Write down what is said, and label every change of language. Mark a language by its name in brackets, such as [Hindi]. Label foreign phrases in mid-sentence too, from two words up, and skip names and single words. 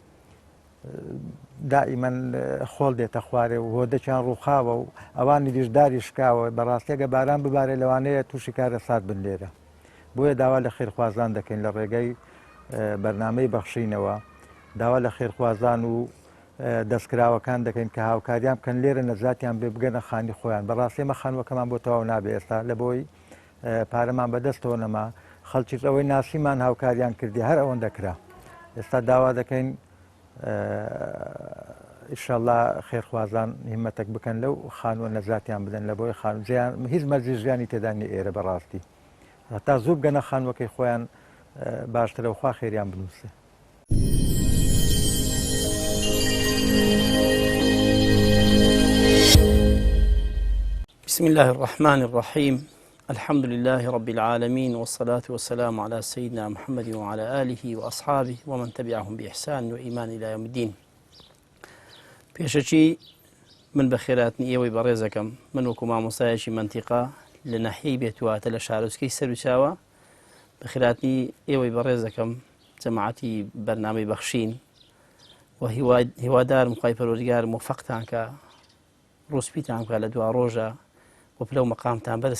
[Central Kurdish] دائیمەن خۆڵ دێتە خوارێ و هۆدەچیان ڕووخاوە و ئەوانی دیشداری شکاوە بەڕاستیەگە باران ببارێ لەوانەیە تووشی کارە سات بن لێرە بۆیە داوا لە خێرخوازان دەکەین لە ڕێگەی بەرنامەی بەخشینەوە داوا لە خێرخوازان و دەستکراوەکان دەکەین کە هاوکاریان بکەن لێرە نەزاتیان بێ بگەنە خانی خۆیان بەڕاستی مە خانووەکەمان بۆ تەواو نابێ ئێستا لە بۆی پارەمان بەدەستەوە نەما خەڵکیش ئەوەی ناسیمان هاوکاریان کردی هەر ئەوەن دەکرا ئێستا داوا دەکەین ئینشەڵڵا خێرخوازان هیمەتێک بکەن لەو خانووە نەزاتیان بدەن لە بۆی خانووجیان هیچ مەرجی ژیانی تێدانی ئێرە بەڕاستی هەتا زوو بگەنە خانووەکەی خۆیان باشترە و خوا خێریان بنووسێ. [Arabic] بسم الله الرحمن الرحيم الحمد لله رب العالمين والصلاة والسلام على سيدنا محمد وعلى آله وأصحابه ومن تبعهم بإحسان وإيمان إلى يوم الدين. [Central Kurdish] پێشەچی من بە خێراتنی ئێوەی بەڕێزەکەم من وەکو مامۆستایەکی منتیقا لە ناحیەی بێتواتە لە شارۆچکەی سەرچاوە بە خێراتنی ئێوەی بەڕێزەکەم جەماعەتی بەرنامەی بەخشین و هیوادارم خوای پەروەردگار موفەقتان کە ڕوسپیتان بکات لە دوا ڕۆژە و پلە و